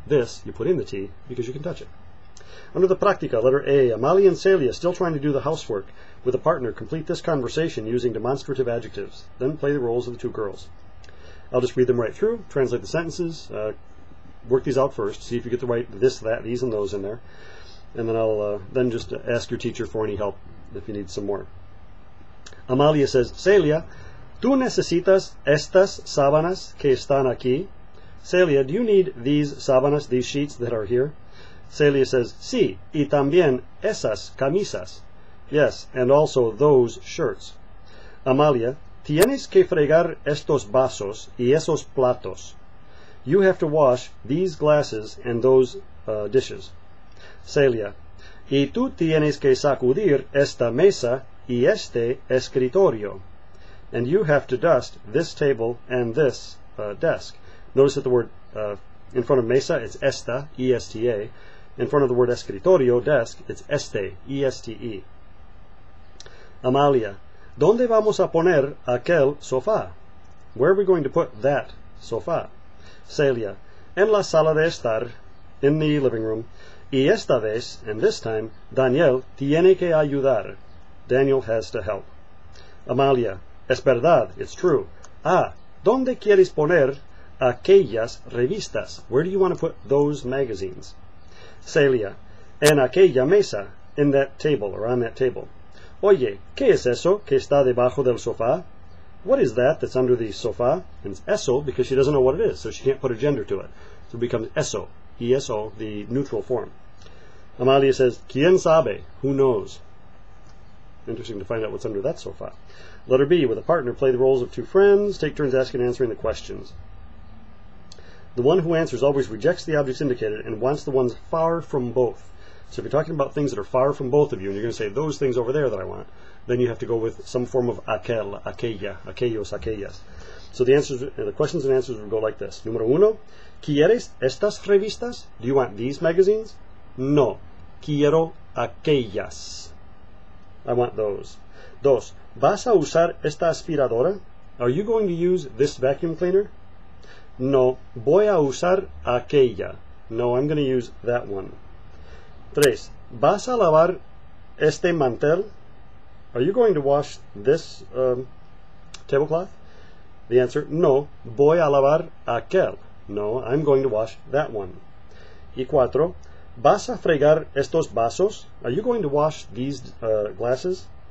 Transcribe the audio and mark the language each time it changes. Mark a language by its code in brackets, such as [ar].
[en] This, you put in the T because you can touch it. Under the practica, letter A, Amalia and Celia, still trying to do the housework with a partner, complete this conversation using demonstrative adjectives. Then play the roles of the 2 girls. I'll just read them right through, translate the sentences, work these out first, see if you get the right this, that, these, and those in there. And then I'll then just ask your teacher for any help if you need some more. [es] Amalia says, Celia, ¿tú necesitas estas sábanas que están aquí? [en] Celia, do you need these sábanas, these sheets that are here? [es] Celia says, sí, y también esas camisas. [en] Yes, and also those shirts. [es] Amalia, tienes que fregar estos vasos y esos platos. [en] You have to wash these glasses and those dishes. [es] Celia, y tú tienes que sacudir esta mesa y este escritorio. [en] And you have to dust this table and this desk. Notice that the word in front of mesa, it's esta, E-S-T-A. In front of the word escritorio, desk, it's este, E-S-T-E. [es] Amalia, ¿dónde vamos a poner aquel sofá? [en] Where are we going to put that sofá? [es] Celia, en la sala de estar, [en] in the living room. [es] Y esta vez, [en] and this time, [es] Daniel tiene que ayudar. [en] Daniel has to help. [es] Amalia, es verdad, [en] it's true. [es] Ah, ¿dónde quieres poner aquellas revistas. [en] Where do you want to put those magazines? Celia, [es] en aquella mesa, [en] in that table, or on that table. [es] Oye, ¿qué es eso que está debajo del sofá? [en] What is that that's under the sofa? And it's eso because she doesn't know what it is, so she can't put a gender to it. So it becomes eso, ESO, the neutral form. Amalia says, [es] ¿Quién sabe? [en] Who knows? Interesting to find out what's under that sofa. Letter B, with a partner, play the roles of two friends. Take turns asking and answering the questions. The one who answers always rejects the objects indicated and wants the ones far from both. So if you're talking about things that are far from both of you, and you're going to say, those things over there that I want, then you have to go with some form of aquel, aquella, aquellos, aquellas. So the questions and answers will go like this. [es] Número uno, ¿Quieres estas revistas? [en] Do you want these magazines? [es] No, quiero aquellas. [en] I want those. [es] Dos, ¿Vas a usar esta aspiradora? [en] Are you going to use this vacuum cleaner? [es] No, voy a usar aquella. [en] No, I'm going to use that one. [es] Tres, ¿Vas a lavar este mantel? [en] Are you going to wash this tablecloth? The answer, [es] no, voy a lavar aquel. [en] No, I'm going to wash that one. [es] Y cuatro, ¿Vas a fregar estos vasos? [en] Are you going to wash these glasses?